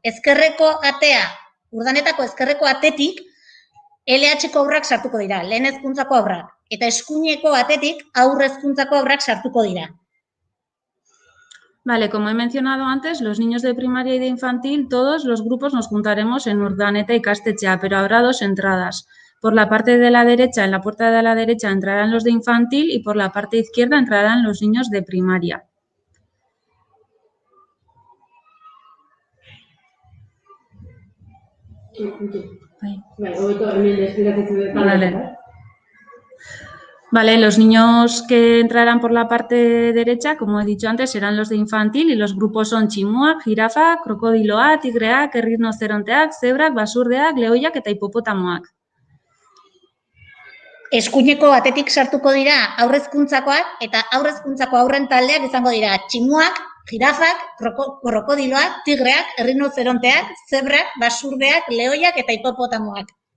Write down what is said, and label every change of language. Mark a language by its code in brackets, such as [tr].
[eu] Ezkerreko atea, Urdanetako ezkerreko atetik, LH-ko aurrak sartuko dira, lehen hezkuntzako aurrak. Eta eskuineko atetik aurre hezkuntzako aurrak sartuko dira. [es] Vale, como he mencionado antes, los niños de primaria y de infantil, todos los grupos nos juntaremos en Urdaneta y Ikastetxea, pero habrá 2 entradas. Por la parte de la derecha, en la puerta de la derecha, entrarán los de infantil y por la parte izquierda entrarán los niños de primaria. Vale, los niños que entrarán por la parte derecha, como he dicho antes, serán los de infantil y los grupos son [eu] tximuak, jirafa, krokodiloak, tigreak, errinozeronteak, zebrak, basurdeak, lehoiak eta hipopotamoak. Eskuineko atetik sartuko dira aurre hezkuntzakoak eta aurre hezkuntzako aurren taldeak izango dira tximuak, jirafak, krokodiloak, tigreak, errinozeronteak, zebrak, basurdeak, lehoiak eta hipopotamoak.